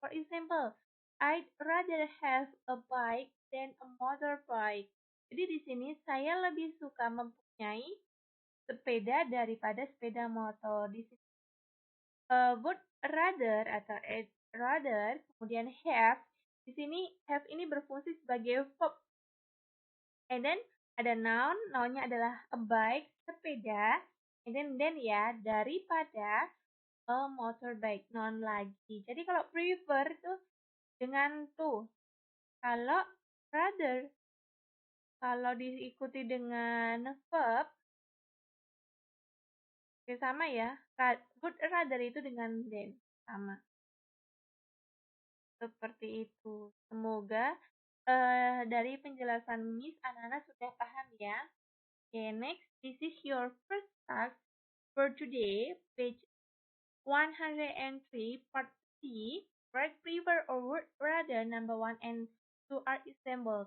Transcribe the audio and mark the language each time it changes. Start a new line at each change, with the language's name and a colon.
English: For example, I'd rather have a bike than a motorbike.
Indonesian: Jadi di sini saya lebih suka mempunyai sepeda daripada sepeda motor. Di sini
English: would rather
Indonesian: atau
English: I'd rather,
Indonesian: kemudian have. Di sini have ini berfungsi sebagai verb.
English: And then
Indonesian: ada noun, nounnya adalah a bike, sepeda.
English: And then
Indonesian: ya, daripada a motorbike, noun lagi. Jadi kalau prefer itu dengan to. Kalau rather, kalau diikuti dengan verb, ya sama ya. Would rather itu dengan then, sama. Seperti itu. Semoga dari penjelasan Miss, anak-anak sudah paham ya.
English: Okay, next, this is your first task for today, page 103, part C. Write prefer or would rather number 1 and 2 are example.